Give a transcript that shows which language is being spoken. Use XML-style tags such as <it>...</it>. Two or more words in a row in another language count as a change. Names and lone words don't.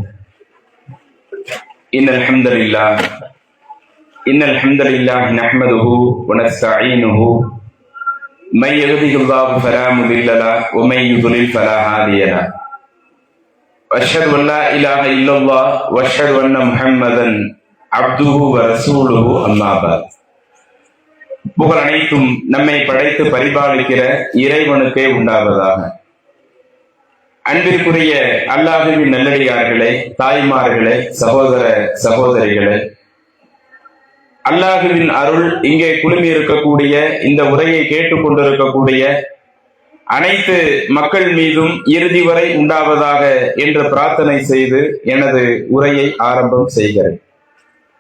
<ar>إن الحمد لله نحمده ونستعينه من يهده الله فلا مضل له ومن يضلل فلا هادي له وأشهد أن لا إله إلا الله وأشهد أن محمدا عبده ورسوله أما بعد.</ar> <ta>புகழ் அனைத்தும் நம்மை படைத்து பரிபாலிக்கிற இறைவனுக்கே உண்டாவதாக. அன்பிற்குரிய அல்லாஹ்வின் நல்லடியார்களே, தாய்மார்களே, சகோதர சகோதரிகளே, அல்லாஹ்வின் அருள் இங்கே குழுமி இருக்கக்கூடிய இந்த உரையை கேட்டுக்கொண்டிருக்கக்கூடிய அனைத்து மக்கள் மீதும் இறுதி வரை உண்டாவதாக என்று பிரார்த்தனை செய்து எனது உரையை ஆரம்பம் செய்கிறேன்.</ta>